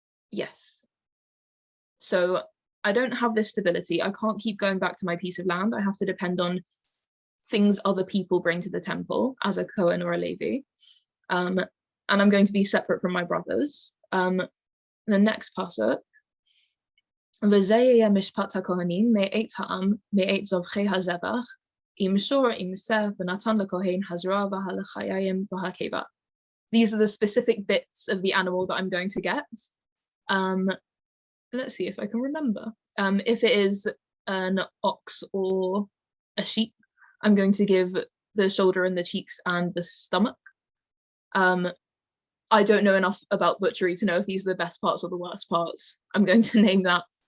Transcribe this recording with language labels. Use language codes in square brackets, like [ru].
[en] Yes. So I don't have this stability. I can't keep going back to my piece of land. I have to depend on things other people bring to the temple as a Kohen or a Levi. And I'm going to be separate from my brothers. The next pasuk. [he] וזה יהיה משפט הכהנים מאת העם, מאת זבחי הזבח, עם שור, עם שא, ונתן לכהן הזרוע והלחיים והקיבה. [en] These are the specific bits of the animal that I'm going to get. Let's see if I can remember. If it is an ox or a sheep, I'm going to give the shoulder and the cheeks and the stomach. I don't know enough about butchery to know if these are the best parts or the worst parts. I'm going to name that.